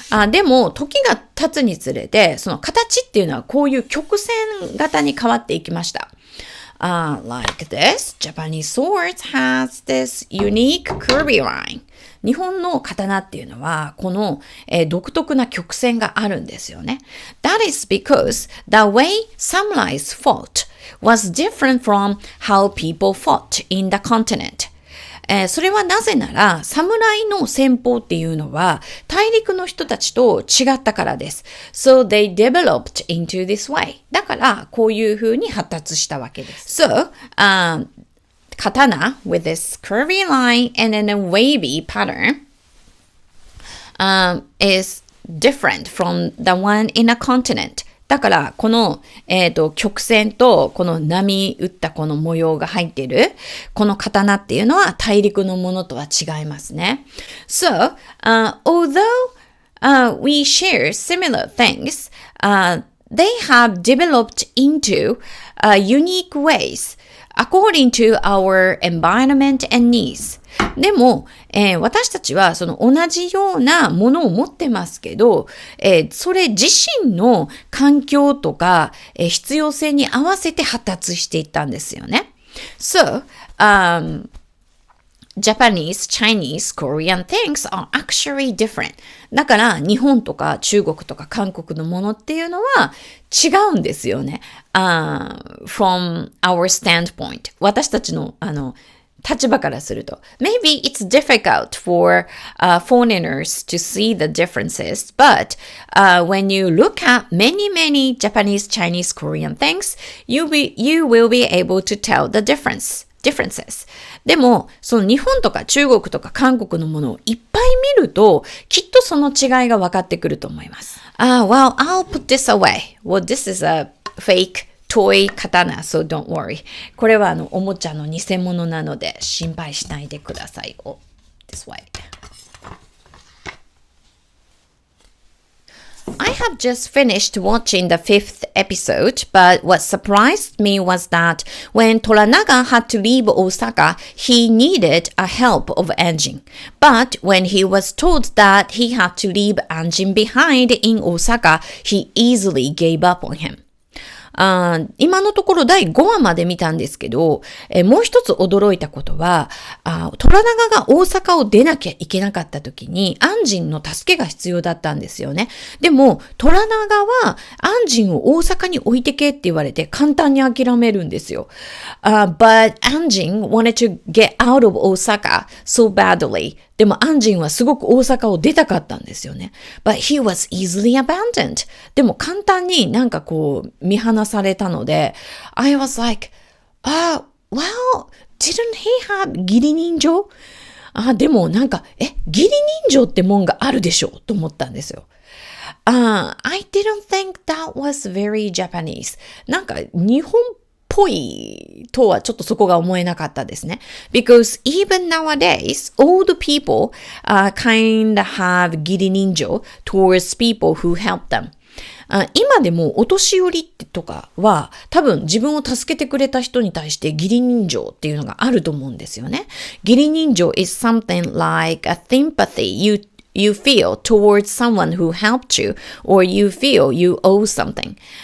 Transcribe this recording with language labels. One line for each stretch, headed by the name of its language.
Japanese: でも、時が経つにつれて、その形っていうのはこういう曲線型に変わっていきました。
English: like this, Japanese swords has this unique curvy line.
Japanese: 日本の刀っていうのは、この、独特な曲線があるんですよね。
English: That is because the way samurais fought was different from how people fought in the continent.
Japanese: それはなぜなら、侍の戦法っていうのは、大陸の人たちと違ったからです。
English: So they developed into this way.
Japanese: だから、こういう風に発達したわけです。
English: So, katana with this curvy line and then a wavy pattern is different from the one in a continent.
Japanese: だから、この、曲線とこの波打ったこの模様が入っている、この刀っていうのは大陸のものとは違いますね。
English: So, although we share similar things, they have developed into unique ways according to our environment and needs.
Japanese: でも、私たちはその同じようなものを持ってますけど、それ自身の環境とか、必要性に合わせて発達していったんですよね。
English: So, Japanese, Chinese, Korean things are actually different.
Japanese: だから日本とか中国とか韓国のものっていうのは違うんですよね。
English: from our standpoint.
Japanese: 私たちの立場からすると。
English: Maybe it's difficult for foreigners to see the differences, but when you look at many Japanese, Chinese, Korean things, you will be able to tell the differences.
Japanese: でも、その日本とか中国とか韓国のものをいっぱい見ると、きっとその違いが分かってくると思います。
English: Well, I'll put this away. Well, this is a fake toy katana, so don't worry.
Japanese: これはおもちゃの偽物なので心配しないでください。
English: Oh, this way.I have just finished watching the 5th episode, but what surprised me was that when Toranaga had to leave Osaka, he needed a help of Anjin. But when he was told that he had to leave Anjin behind in Osaka, he easily gave up on him.
Japanese: 今のところ第5話まで見たんですけど、もう一つ驚いたことは、虎長が大阪を出なきゃいけなかった時に、安心の助けが必要だったんですよね。でも、虎長は安心を大阪に置いてけって言われて簡単に諦めるんですよ。
English: But 安心 wanted to get out of Osaka so badly.
Japanese: でも、アンジンはすごく大阪を出たかったんですよね。
English: But he was easily abandoned.
Japanese: でも、簡単になんかこう、見放されたので、
English: I was like, well, didn't he have 義理人情？
Japanese: でもなんか、義理人情ってもんがあるでしょと思ったんですよ。
English: I didn't think that was very Japanese.
Japanese: なんか、日本っぽいとはちょっとそこが思えなかったですね。
English: Because even nowadays, old people kind of have 義理人情 towards people who help them.
Japanese: 今でもお年寄りとかは多分自分を助けてくれた人に対して義理人情っていうのがあると思うんですよね。
English: 義理人情 is something like a sympathy you feel towards someone who helped you or you feel you owe something.